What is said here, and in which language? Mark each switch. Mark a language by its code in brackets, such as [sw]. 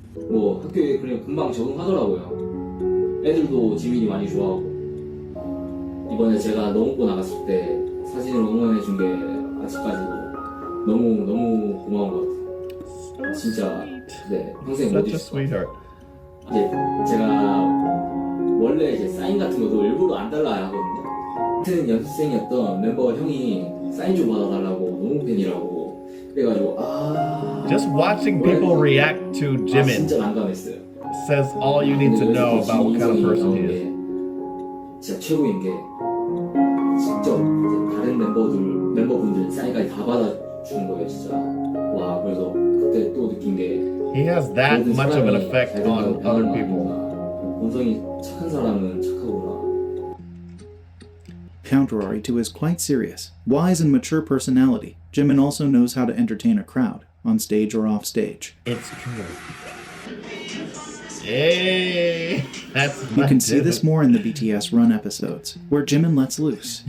[ko] 뭐 학교에 그냥 금방 적응하더라고요. 애들도 지민이 많이 좋아하고 이번에 제가 농구 나갔을 때 사진을 응원해준 게 아직까지도 너무 고마운 것 같아요. 진짜 네 평생 못 잊을 것 같아요. 이제 제가 원래 이제 사인 같은 것도 일부러 안 달라야 하거든요. 같은 연습생이었던 멤버 형이 사인 좀 받아달라고 너무 팬이라고 그래가지고 [en] Just watching people react to Jimin [ko] 진짜 난감했어요. [en] says all you need to know about what kind of person he is. [ko] 진짜 최고인 게 직접 이제 다른 멤버분들 사인까지 다 받아주는 거예요, 진짜. 와 그래서 그때 또 느낀 게 [en] He has that much of an effect on other people. [ko] 본성이 착한 사람은 착하구나. [en] Contrary to his quite serious, wise and mature personality, Jimin also knows how to entertain a crowd, on stage or off stage. It's true. Hey, that's You can see this more in the BTS Run episodes, where Jimin lets loose.